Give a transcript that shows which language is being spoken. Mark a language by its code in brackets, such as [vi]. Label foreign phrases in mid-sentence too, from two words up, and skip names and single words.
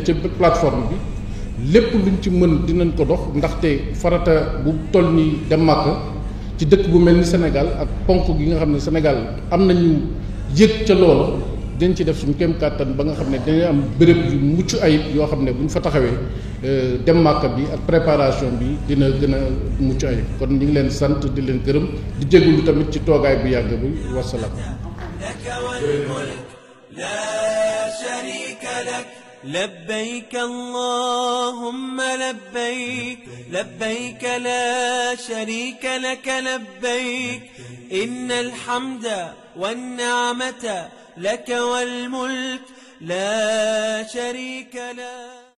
[wo] ca plateforme bi lépp luñ ci mën dinañ ko dox ndaxte farata bu toll ni dem Màkka ci dëkk bu mel ni Sénégal ak ponk gi nga xam ne Sénégal am nañu yëg ca loola dañ ci def suñu kéem kàttan ba nga xam ne dañuy am béréb yu mucc ayib yoo xam ne bu ñu fa taxawee dem Màkka bi ak préparation bi dina gën a mucc ayib kon ñu ngi leen sant di leen gërëm di jégalu tamit ci toogaay bu yàgg bi wasalaam. [ar] لبيك اللهم لبيك لبيك لا شريك لك لبيك إن الحمد والنعمة لك والملك لا شريك لك